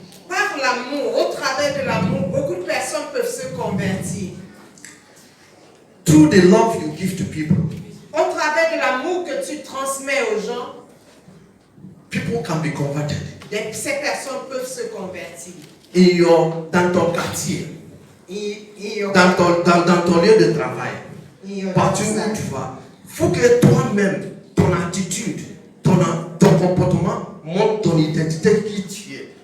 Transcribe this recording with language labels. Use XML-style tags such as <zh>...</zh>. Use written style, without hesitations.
<fr>Par l'amour, au travers de l'amour, beaucoup de personnes peuvent se convertir.</fr> <en>Through the love you give to people.</en> <fr>Au travers de l'amour que tu transmets aux gens,</fr> <en>people can be converted.</en> <fr>Ces personnes peuvent se convertir. Dans ton quartier, dans ton lieu de travail, partout où tu vas, il faut que toi-même, ton attitude, ton comportement montre ton identité qui tu es.</fr>